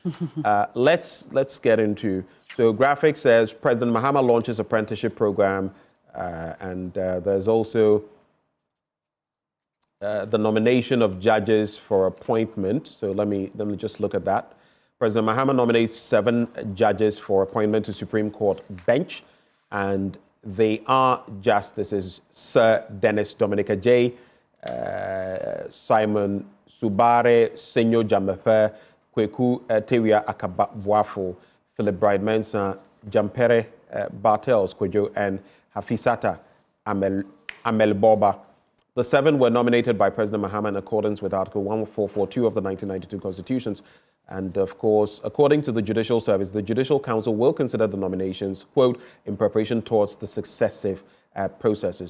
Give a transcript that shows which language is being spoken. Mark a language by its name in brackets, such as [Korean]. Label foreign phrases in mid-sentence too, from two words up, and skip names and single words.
[English] Let's get into, so graphic says, President Mahama launches apprenticeship program, and there's also the nomination of judges for appointment. So let me just look at that. President Mahama nominates 7 judges for appointment to Supreme Court bench, and they are Justices Sir Dennis Dominica J, Simon Subare, Senyo Jamepe, Kweku Tewia Akabuafo, Philip Bride Mensah, Jampere Bartels Kwejo, and Hafisata Amel Boba. The 7 were nominated by President Mahama in accordance with Article 1442 of the 1992 Constitutions. And of course, according to the Judicial Service, the Judicial Council will consider the nominations, quote, in preparation towards the successive processes.